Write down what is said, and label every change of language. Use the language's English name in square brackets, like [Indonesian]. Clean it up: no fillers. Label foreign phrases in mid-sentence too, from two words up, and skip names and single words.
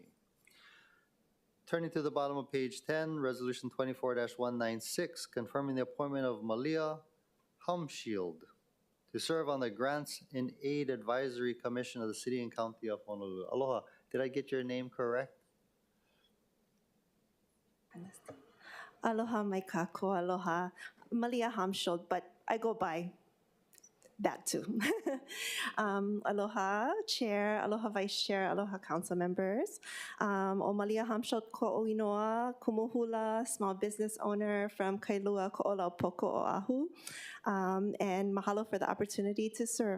[English] Turning to the bottom of page 10, Resolution 24-196, confirming the appointment of Malia Humshield to serve on the Grants in Aid Advisory Commission of the City and County of Honolulu. Aloha, did I get your name correct? [Hawaiian] Aloha mai kako, aloha. [English] Malia Hamshield, but I go by that too. Aloha Chair, aloha Vice Chair, aloha Council members. [Hawaiian] O Malia Hamshield ko Oinoa, Kumuhula, [English] small business owner from Kailua, Ko'olaupoko, Oahu. And mahalo for the opportunity to serve.